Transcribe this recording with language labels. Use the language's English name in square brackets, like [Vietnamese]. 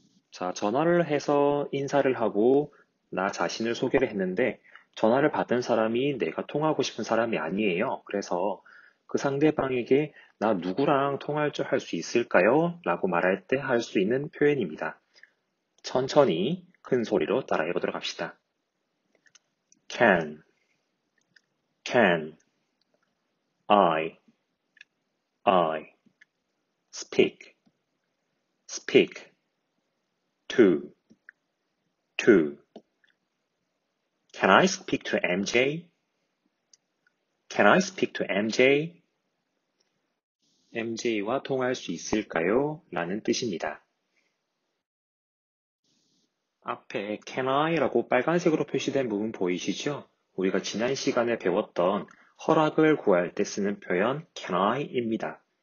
[Korean] 자, 전화를 해서 인사를 하고 나 자신을 소개를 했는데 전화를 받은 사람이 내가 통화하고 싶은 사람이 아니에요. 그래서 그 상대방에게 나 누구랑 통화할 줄 할 수 있을까요? 라고 말할 때 할 수 있는 표현입니다. 천천히 큰 소리로 따라해 보도록 합시다. [English] Can, I, speak, to, Can I speak to MJ? Can I speak to MJ? [Korean] MJ와 통화할 수 있을까요? 라는 뜻입니다. 앞에 Can I라고 빨간색으로 표시된 부분 보이시죠? 우리가 지난 시간에 배웠던 허락을 구할 때 쓰는 표현 Can I입니다.